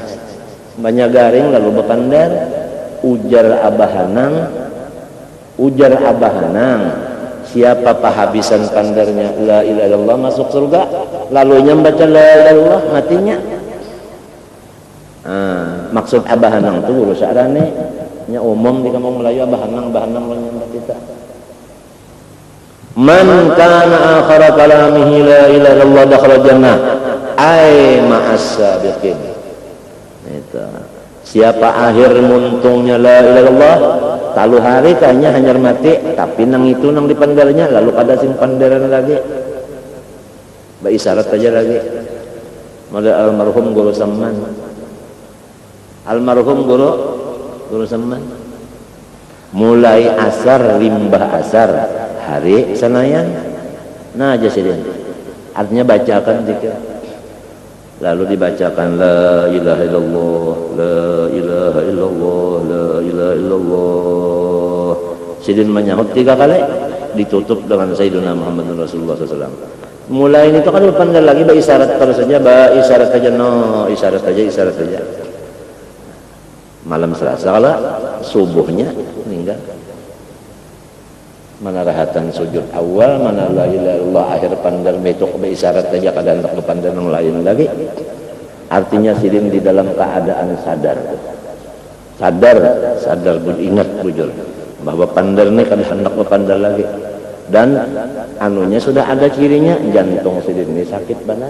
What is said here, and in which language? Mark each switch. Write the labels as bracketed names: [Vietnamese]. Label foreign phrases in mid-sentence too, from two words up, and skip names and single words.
[Banjar] Banyak garing lalu bepandar ujar abahanang siapa pahabisan pandarnya [Arabic] لا إله إلا الله [Banjar] masuk surga lalunya membaca [Arabic] لا إله إلا الله [Banjar] matinya. Maksud abahanang itu guru sarane nya umum di kampung Melayu abahanang nyambat kita. [Arabic] من كان آخر كلامه لا إله إلا الله دخل الجنة أي مع السابقين. [Banjar] Itu. Siapa akhir muntungnya la ilaha illallah talu hari tanya hanyar mati tapi nang itu nang dipandarnya lalu pada sing pandaran lagi. Ba isyarat aja lagi. Model almarhum guru Samman. Almarhum guru Saman mulai asar limbah asar hari Senayan nah aja Sidin artinya bacakan zikir lalu dibacakan [Arabic] لا إله إلا الله لا إله إلا الله لا إله إلا الله. [Banjar] Sidin menyahut 3 kali ditutup dengan [Arabic] سيدنا محمد رسول الله [Banjar] SAW. Mulai itu kan pandai lagi isyarat terus saja isyarat saja isyarat saja malam Selasa kalau subuhnya meninggal. Mana rahatan sujud awal, mana [Arabic] لا إله إلا الله [Banjar] akhir pandar betok be isyarat saja kada hendak pandar yang lain lagi. Artinya Sidin di dalam keadaan sadar ingat bujur bahwa pandar ini kada hendak pandar lagi. Dan anunya sudah ada cirinya jantung Sidin ini sakit benar.